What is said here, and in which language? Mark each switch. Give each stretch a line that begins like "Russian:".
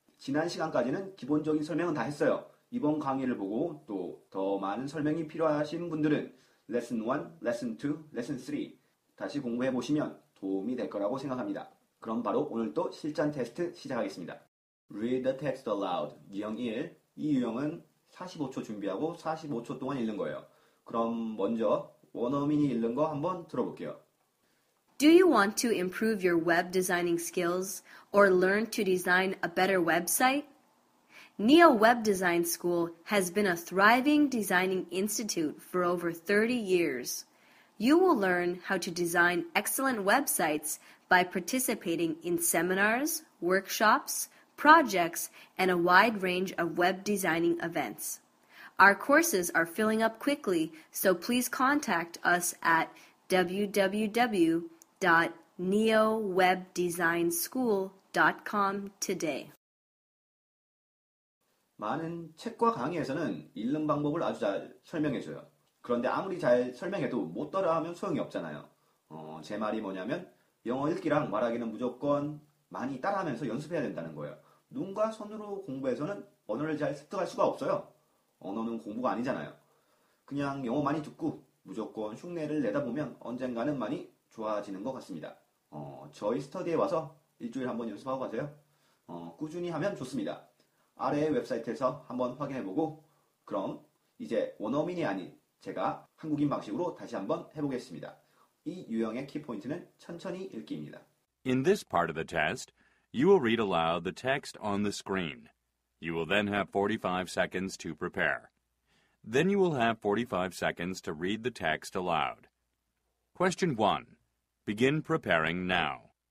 Korean: 지난 시간까지는 기본적인 설명은 다 했어요. 이번 강의를 보고 또 더 많은 설명이 필요하신 분들은 레슨 1, 레슨 2, 레슨 3 다시 공부해 보시면 도움이 될 거라고 생각합니다. 그럼 바로 오늘 또 실전 테스트 시작하겠습니다.
English: Read the text aloud.
Korean: 유형 1. 이 유형은 45초 준비하고 45초 동안 읽는 거예요. 그럼 먼저 원어민이 읽는 거 한번 들어볼게요.
English: Do you want to improve your web designing skills or learn to design a better website? Neo Web Design School has been a thriving designing institute for over 30 years. You will learn how to design excellent websites by participating in seminars, workshops, projects, and a wide range of web designing events. Our courses are filling up quickly, so please contact us at www.neowebdesignschool.com today.
Korean: 많은 책과 강의에서는 읽는 방법을 아주 잘 설명해줘요. 그런데 아무리 잘 설명해도 못 따라하면 소용이 없잖아요. 제 말이 뭐냐면 영어 읽기랑 말하기는 무조건 많이 따라하면서 연습해야 된다는 거예요. 눈과 손으로 공부해서는 언어를 잘 습득할 수가 없어요. 언어는 공부가 아니잖아요. 그냥 영어 많이 듣고 무조건 흉내를 내다 보면 언젠가는 많이 좋아지는 것 같습니다. 저희 스터디에 와서 일주일에 한번 연습하고 가세요. 꾸준히 하면 좋습니다. 아래 웹사이트에서 한번 확인해보고 그럼 이제 원어민이 아닌 제가 한국인 방식으로 다시 한번 해보겠습니다. 이 유형의 키포인트는 천천히 읽기입니다.
English: In this part of the test, you will read aloud the text on the screen. You will then have 45 seconds to prepare. Then you will have 45 seconds to read the text aloud. Question 1. Begin preparing now.